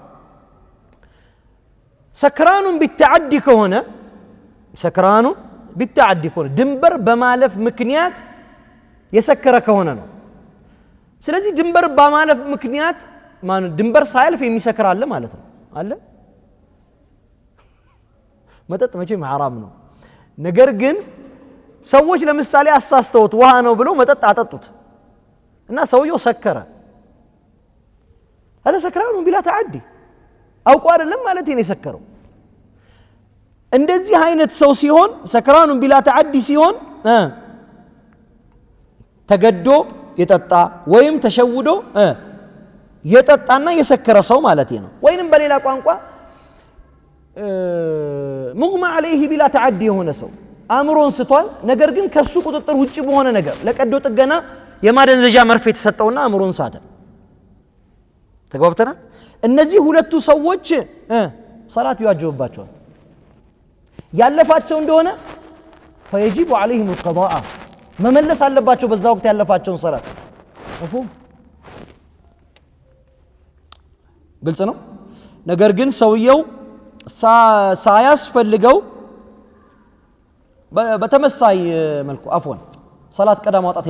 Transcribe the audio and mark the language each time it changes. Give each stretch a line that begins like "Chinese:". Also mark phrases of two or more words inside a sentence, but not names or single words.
Arabic: سكرانا بتعدي
Amharic: ከሆነ ድንበር በማለፍ ምክንያት የሰከረ ከሆነ ነው ስለዚህ ድንበር በማለፍ ምክንያት ማን ድንበር ሳይልፍ የሚሰክር አለ ማለት ነው አለ መጠጥ መቼም حرام ነው ነገር ግን ሰዎች ለምሳሌ አሳስተውት ውሃ ነው ብለው መጠጥ አጠጡት እና ሰውየው ሰከረ
Arabic: هذا سكران بلا تعدي
Amharic: አውቆ አይደለም ማለት ነው የሰከረው እንደዚህ አይነት ሰው ሲሆን
Arabic: سكران بلا تعدي
Amharic: ሲሆን ተገዶ የጠጣ ወይም ተሸውዶ የጠጣና የሰከረ ሰው ማለት ነው ወይንም በሌላ ቋንቋ ሙግማ
Arabic: عليه بلا تعدي
Amharic: የሆነ ሰው አእምሮን ስቷል ነገር ግን ከሱ ቁጥጥር ውጪ በሆነ ነገር ለቀዶ ጥገና የማደንዘዣ መርፌ የተሰጠውና አእምሮን ሳተ ተግባብተናል እነዚህ ሁለቱ ሰዎች ሰላት ይዋጅብባቸዋል ያለፋቸው እንደሆነ
Arabic: فيجب عليهم القضاء
Amharic: መመለስ አለባቸው በዛ ወቅት ያለፋቸውን ሰላት مفهوم ግልጽ ነው ነገር ግን ሰውየው ሳያስፈልገው በተመሳይ መልኩ አፍወን ሰላት ቀዳ ማውጣት